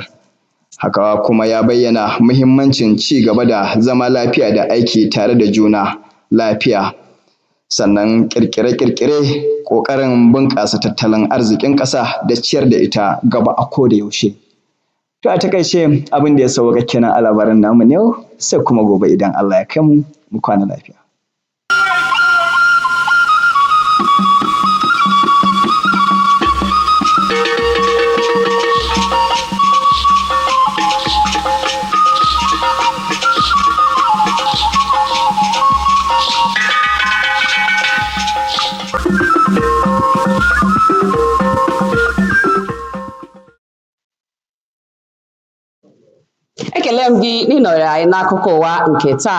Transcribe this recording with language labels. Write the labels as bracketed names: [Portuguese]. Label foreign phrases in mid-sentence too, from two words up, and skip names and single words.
[Hausa] Haka kuma ya bayyana muhimmancin ci gaba da zama lafiya da aiki tare da juna lafiya, sannan ƙirƙire-ƙirƙire ƙoƙarin bunƙasa tattalin arzikin ƙasa da ciyar da ita gaba a koda yaushe. To a takaice abin da ya sauka kenan a labaran namu ne yau, sai kuma gobe idan Allah ya kai mu kwana lafiya. [Igbo] Ekele m gị n'ịnọrọ anyị n'akụkọ ụwa nke taa.